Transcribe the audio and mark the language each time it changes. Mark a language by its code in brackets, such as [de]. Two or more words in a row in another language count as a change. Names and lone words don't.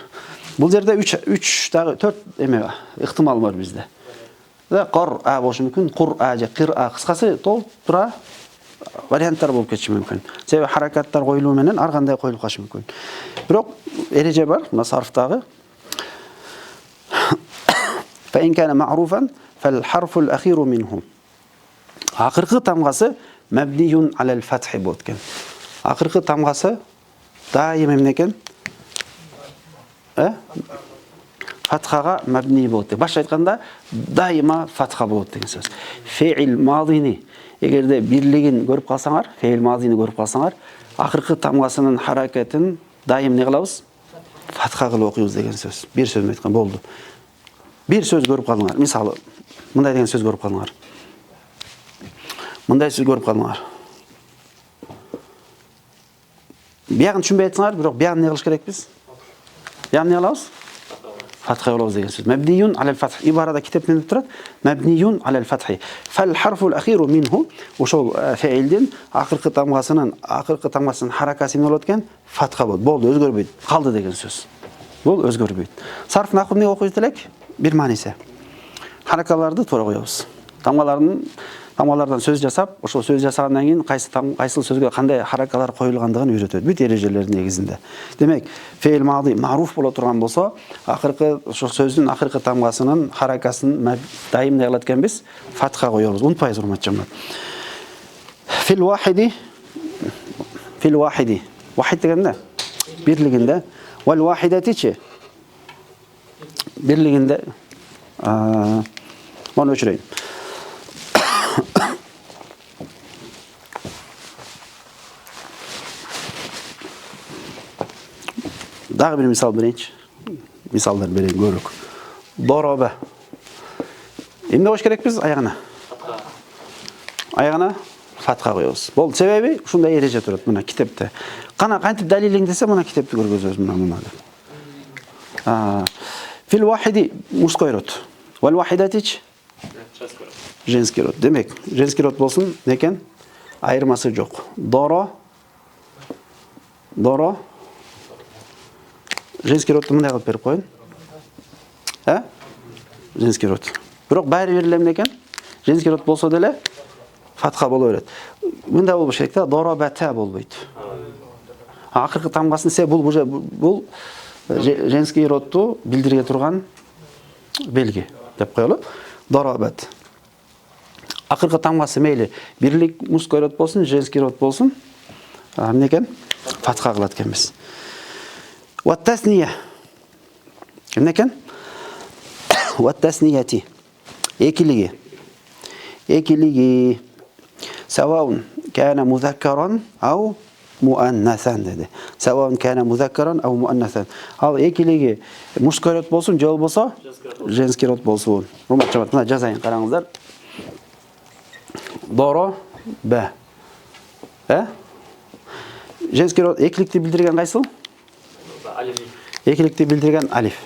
[ky] Бул жерде 3 дагы 4 эме ыктымал бар бизде. Кор а болушу мүмкүн, кур а же кир а. Кыскасы толтура варианттар болуп кетиши мүмкүн. Себеби харакаттар коюлуу менен ар кандай коюлуп калышы мүмкүн. Бирок эреже бар, мына сарфтагы. [ar] فإن كان معروفا فالحرف الأخير منه. [ky] Акыркы тамгасы [ar] مبني على الفتح [ky] болот экен. Акыркы тамгасы дайым эмне экен? Фатхага мабни болот. Башка айтканда дайыма фатха болот деген сөз. [ar] فعل ماضي [ky] эгерде бирлигин көрүп калсаңар, [ar] فعل ماضي [ky] көрүп калсаңар, акыркы тамгасынын харакатын дайым не кылабыз? Фатха кылып окуйбуз деген сөз. Бир сөз айткан болду. Бир сөз көрүп калдыңар. Мисалы, мындай деген сөз көрүп калдыңар. Мындай сөз көрүп калдыңар. Биягын түшүнбөй атсаңар, бирок биягын не кылыш керекпиз? Биягын не кылабыз? Фатха кылабыз деген сөз. [ar] مبني على الفتح. [ky] Ибарада китепте деп турат. [ar] مبني على الفتح. فالحرف الأخير منه. [ky] Ошол феилдин акыркы тамгасынын харакасы эмне болот экен? Фатха болот. Болду, өзгөрбөйт. Калды деген сөз. Бул өзгөрбөйт. [ar] صرف نحو [ky] эмне окуйт элек? Бир мааниси. Харакаларды туура коебуз. Тамгалардан сөз жасап, ошол сөз жасагандан кийин кайсыл сөзгө кандай харакалар коюлгандыгын үйрөтөт. Бүт эрежелер негизинде. Демек, [ar] فعل ماضي معروف [ky] боло турган болсо, акыркы ошол сөздүн акыркы тамгасынын харакасын дайым не кылат экенбиз? Фатха коебуз. Унутпайсыз, урматтуу жамаат. [ar] في الواحد. [ky] Вахид дегенде бирлигинде, [ar] والواحدة. [ky] Бирлигинде мону өчүрөйүн. Дагы бир мисал берейинчи. Мисалдар берейин көрөк. Дороба. Эмне коюш керекпиз аягына? Аягына фатха коебуз. Бул себеби ушундай эреже турат мына китепте. Кана кантип далилиң десе мына китепти көргөзөбүз мына. [ar] في الواحد [ru] мужской род. [ar] والواحدة [ru] Женский род. [ky] Демек, [ru] женский род [ky] болсын, некен? Айырмасы жоқ. Доро. [ru] Женский родты [ky] мындай қылып беріп қойын. [ru] Женский род. [ky] Бирок бәрі берілем некен? [ru] Женский род [ky] болса деле фатха боло берет. Мындай болбош керек да, доро бәтә болбойт. Акыркы тамгасын се бул [ru] женский родту [ky] билдирге турган белги деп коелу. Доро бәт. Акыркы тамгасы мейли бирлик [ru] мужской род [ky] болсун, [ru] женский род [ky] болсун, некен? Фатха кылат экенбиз. [ar] والتثنية. [ky] Некен? Ваттаснияти. Экилиги. [ar] سواء كان مذكرا أو مؤنثا деди. سواء كان مذكرا أو مؤنثا. [ky] Ал экилиги [ru] мужской род [ky] болсун, же болбосо [ru] женский род [ky] болсун. Руматча мына жазайын, караңыздар. Доро б. [ru] Женский род [ky] экиликти билдирген кайсыл? Экиликти билдирген алиф.